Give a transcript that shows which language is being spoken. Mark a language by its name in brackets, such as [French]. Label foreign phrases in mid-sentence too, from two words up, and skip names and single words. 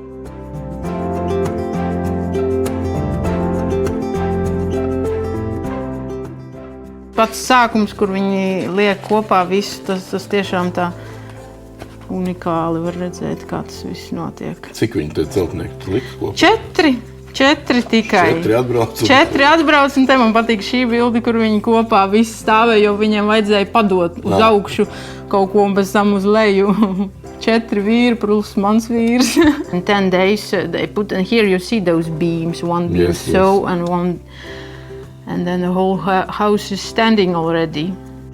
[Latvian] Pats sākums, kur viņi liek kopā visu, tas tiešām tā unikāli var redzēt, kā tas viss notiek. Cik viņi te celtnieki lika kopā? 4 tikai. 4 atbrauc. 4 atbrauc, un te man patīk šī bilde, kur viņi kopā visi stāvēja, jo viņiem vajadzēja padot uz augšu kaut ko un pēc tam uz leju. 4 vīri plus mans vīrs. [English] In 10 days they put, and here you see those beams, one beam Yes. and one. And then the whole house is standing already.